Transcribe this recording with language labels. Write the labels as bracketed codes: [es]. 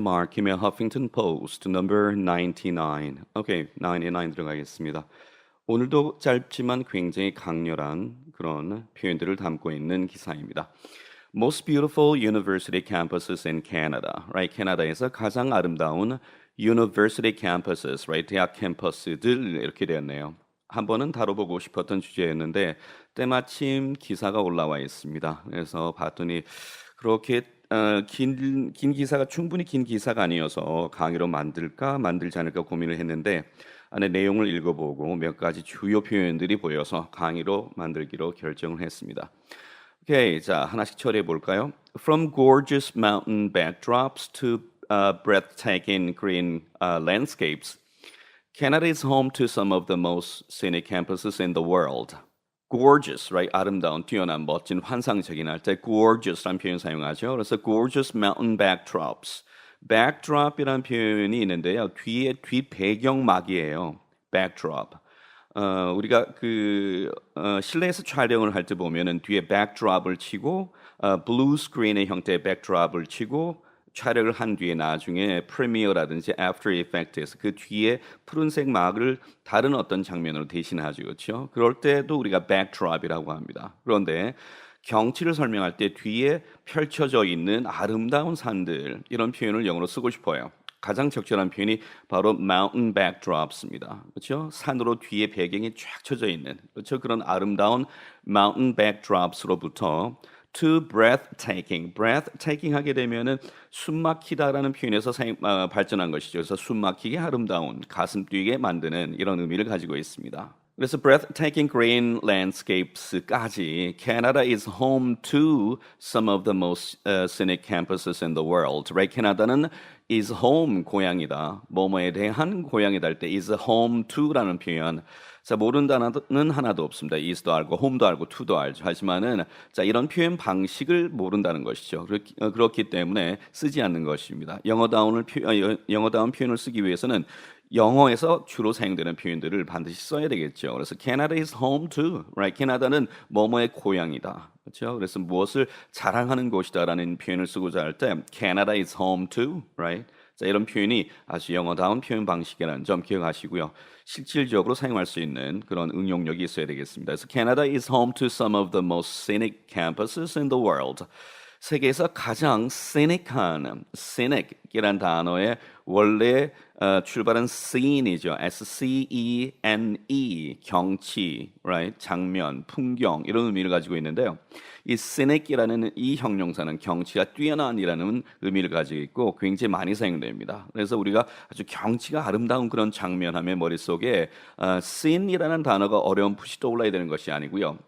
[ko] 마크 김의 Huffington Post number 99. 오케이, 99 들어가겠습니다. 오늘도 짧지만 굉장히 강렬한 그런 표현들을 담고 있는 기사입니다. [en] Most beautiful university campuses in Canada, right? [ko] 캐나다에서 가장 아름다운 university campuses, right? 대학 캠퍼스들 이렇게 되었네요. 한 번은 다뤄보고 싶었던 주제였는데 때마침 기사가 올라와 있습니다. 그래서 봤더니 그렇게 긴 기사가 충분히 긴 기사가 아니어서 강의로 만들까 만들지 않을까 고민을 했는데 안에 내용을 읽어보고 몇 가지 주요 표현들이 보여서 강의로 만들기로 결정을 했습니다. 오케이, 자 하나씩 처리해 볼까요? [en] From gorgeous mountain backdrops to breathtaking green landscapes, Canada is home to some of the most scenic campuses in the world. Gorgeous, right? [ko] 아름다운, 뛰어난, 멋진, 환상적인 할 때 gorgeous라는 표현 사용하죠. [en] 그래서 gorgeous mountain backdrops. [ko] backdrop이라는 표현이 있는데요. 뒤에 뒤 배경막이에요. backdrop. 우리가 실내에서 촬영을 할 때 보면은 뒤에 backdrop을 치고 블루 스크린의 형태의 backdrop을 치고 촬영을 한 뒤에 나중에 프리미어라든지 애프터 이펙트에서 그 뒤에 푸른색 막을 다른 어떤 장면으로 대신하죠. 그렇죠? 그럴 때도 우리가 backdrop이라고 합니다. 그런데 경치를 설명할 때 뒤에 펼쳐져 있는 아름다운 산들 이런 표현을 영어로 쓰고 싶어요. 가장 적절한 표현이 바로 mountain backdrops입니다. 그렇죠? 산으로 뒤에 배경이 쫙 쳐져 있는 그렇죠? 그런 아름다운 mountain backdrops로부터 to breathtaking, breathtaking 하게 되면은 숨막히다라는 표현에서 발전한 것이죠. 그래서 숨막히게 아름다운, 가슴 뛰게 만드는 이런 의미를 가지고 있습니다. [en] 그래서 breathtaking green landscapes까지 Canada is home to some of the most scenic campuses in the world. Right? [ko] 캐나다는 is home 고향이다. 뭐뭐에 대한 고향이다 할 때 is home to 라는 표현. 자, 모르는 단어는 하나도 없습니다. is도 알고 home도 알고 to도 알죠. 하지만은 자, 이런 표현 방식을 모른다는 것이죠. 그렇기 때문에 쓰지 않는 것입니다. 영어다운 표현을 쓰기 위해서는 영어에서 주로 사용되는 표현들을 반드시 써야 되겠죠. [en] 그래서 Canada is home to, right? [ko] 캐나다는 뭐뭐의 고향이다. 그렇죠? 그래서 무엇을 자랑하는 곳이다라는 표현을 쓰고자 할 때 Canada is home to, right? 자, 이런 표현이 아주 영어다운 표현 방식이라는 점 기억하시고요. 실질적으로 사용할 수 있는 그런 응용력이 있어야 되겠습니다. [en] 그래서 Canada is home to some of the most scenic campuses in the world. [ko] 세계에서 가장 scenic한, scenic이란 단어의 원래 출발은 scene이죠. [en] S-C-E-N-E, 경치, right? [ko] 장면, 풍경 이런 의미를 가지고 있는데요. 이 scenic이라는 이 형용사는 경치가 뛰어난이라는 의미를 가지고 있고 굉장히 많이 사용됩니다. 그래서 우리가 아주 경치가 아름다운 그런 장면하면 머릿속에 scene이라는 단어가 어렴풋이 떠올라야 되는 것이 아니고요.